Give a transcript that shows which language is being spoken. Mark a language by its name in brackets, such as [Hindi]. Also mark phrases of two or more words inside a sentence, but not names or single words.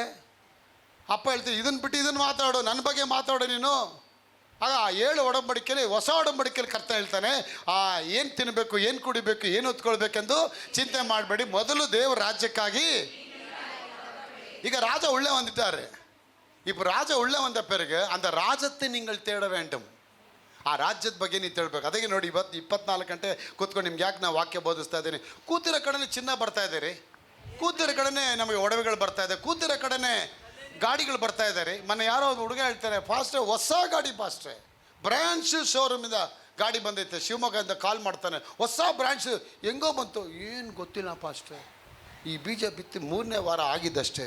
[Kannada] ಅಪ್ಪ ಹೇಳ್ತೀವಿ, ಇದನ್ನು ಬಿಟ್ಟು ಇದನ್ನು ಮಾತಾಡು, ನನ್ನ ಬಗ್ಗೆ ಮಾತಾಡು ನೀನು. ಆಗ 7 ಒಡಂಬಡಿಕೆಯಲ್ಲಿ, ಹೊಸ ಒಡಂಬಡಿಕೆಯಲ್ಲಿ ಕರ್ತ ಹೇಳ್ತಾನೆ, ಏನು ತಿನ್ನಬೇಕು, ಏನು ಕುಡಿಬೇಕು, ಏನು ಹೊತ್ಕೊಳ್ಬೇಕೆಂದು ಚಿಂತೆ ಮಾಡಬೇಡಿ, ಮೊದಲು ದೇವರ ರಾಜ್ಯಕ್ಕಾಗಿ. ಈಗ ರಾಜ ಉಳ್ಳೆ ಹೊಂದಿದ್ದಾರೆ. [Tamil] இப்போ ராஜா உள்ள வந்த பிறகு அந்த ராஜத்தை நீங்கள் தேட வேண்டும். [Kannada] ಆ ರಾಜ್ಯದ ಬಗ್ಗೆ ನೀವು ತಿಳ್ಬೇಕು. ಅದಕ್ಕೆ ನೋಡಿ, 24 ಗಂಟೆ ಕೂತ್ಕೊಂಡು ನಿಮ್ಗೆ ಯಾಕೆ ನಾವು ವಾಕ್ಯ ಬೋಧಿಸ್ತಾ ಇದ್ದೀನಿ. ಕೂತಿರೋ ಕಡೆನೇ ಚಿನ್ನ ಬರ್ತಾ ಇದ್ದೀರಿ, ಕೂತಿರೋ ಕಡೆನೇ ನಮಗೆ ಒಡವೆಗಳು ಬರ್ತಾ ಇದೆ, ಕೂತಿರೋ ಕಡೆನೇ ಗಾಡಿಗಳು ಬರ್ತಾ ಇದ್ದಾರೆ. ಮೊನ್ನೆ ಯಾರೋ ಒಂದು ಹುಡುಗ ಹೇಳ್ತಾರೆ, ಫಾಸ್ಟ್ರೆ ಹೊಸ ಗಾಡಿ, ಫಾಸ್ಟ್ರೆ ಬ್ರ್ಯಾಂಚ್ ಶೋರೂಮಿಂದ ಗಾಡಿ ಬಂದೈತೆ, ಶಿವಮೊಗ್ಗದಿಂದ ಕಾಲ್ ಮಾಡ್ತಾನೆ, ಹೊಸ ಬ್ರ್ಯಾಂಚ್ ಹೆಂಗೋ ಬಂತು, ಏನು ಗೊತ್ತಿಲ್ಲ ಫಾಸ್ಟ್ರೆ, ಈ ಬೀಜ ಬಿತ್ತಿ 3ನೇ ವಾರ ಆಗಿದ್ದಷ್ಟೇ.